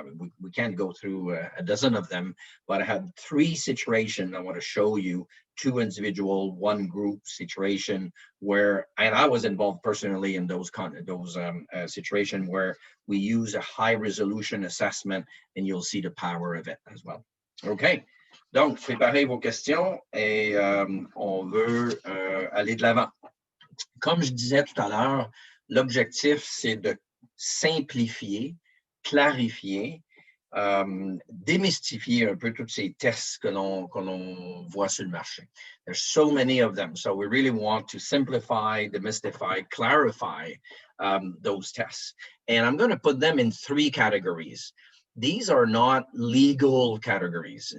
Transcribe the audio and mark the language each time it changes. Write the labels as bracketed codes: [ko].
[en] I mean, we can't go through a dozen of them, but I have 3 situations I want to show you, 2 individual, 1 group situation where, and I was involved personally in those situations where we use a high resolution assessment, and you'll see the power of it as well. [fr] Okay, donc préparez vos questions et on veut aller de l'avant. Comme je disais tout à l'heure, l'objectif, c'est de simplifier, clarifier, démystifier un peu tous ces tests que l'on voit sur le marché. [en] There's so many of them, so we really want to simplify, demystify, clarify those tests. And I'm going to put them in 3 categories. These are not legal categories.